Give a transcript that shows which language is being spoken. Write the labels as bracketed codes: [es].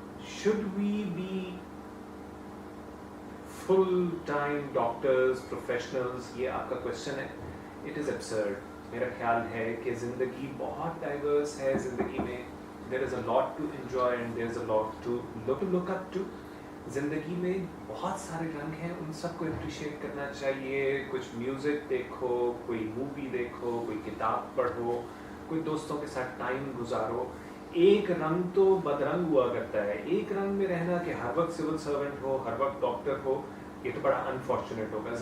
[en] Should we be full-time doctors, professionals? [ur] یہ آپ کا کوشچن ہے. [en] It is absurd. [ur] میرا خیال ہے کہ زندگی بہت ڈائیورس ہے. زندگی میں [en] there is a lot to enjoy and there is a lot to look up to. [ur] زندگی میں بہت سارے رنگ ہیں, ان سب کو اپریشیٹ کرنا چاہیے. کچھ میوزک دیکھو, کوئی مووی دیکھو, کوئی کتاب پڑھو, کوئی دوستوں کے ساتھ ٹائم گزارو. ایک رنگ تو بدرنگ ہوا کرتا ہے. ایک رنگ میں رہنا کہ ہر وقت سول سرونٹ ہو, ہر وقت ڈاکٹر ہو, یہ تو بڑا انفارچونیٹ ہوگا.